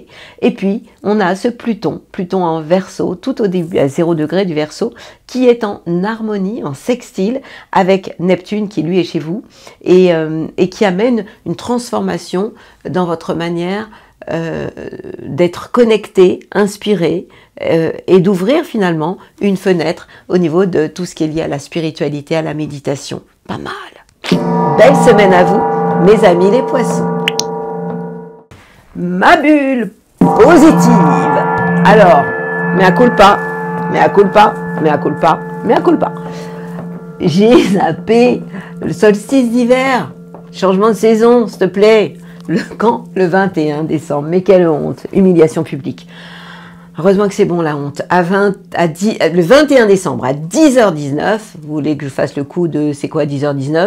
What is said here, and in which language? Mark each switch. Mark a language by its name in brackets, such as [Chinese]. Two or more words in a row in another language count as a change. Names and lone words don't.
[French] Et puis on a ce Pluton en Verseau, tout au début à 0 degré du Verseau, qui est en harmonie, en sextile avec Neptune qui lui est chez vous et qui amène une transformation dans votre manière d'être connecté, inspiré et d'ouvrir finalement une fenêtre au niveau de tout ce qui est lié à la spiritualité, à la méditation. Pas mal. Belle semaine à vous, mes amis les poissons. Ma bulle positive. Alors, [Latin] mea culpa, mea culpa, mea culpa, mea culpa. [French] J'ai zappé le solstice d'hiver. Changement de saison, s'il te plaît. Quand? Le 21 décembre. Mais quelle honte. Humiliation publique. Heureusement que c'est bon la honte. Le 21 décembre à 10h19, vous voulez que je fasse le coup de c'est quoi 10h19?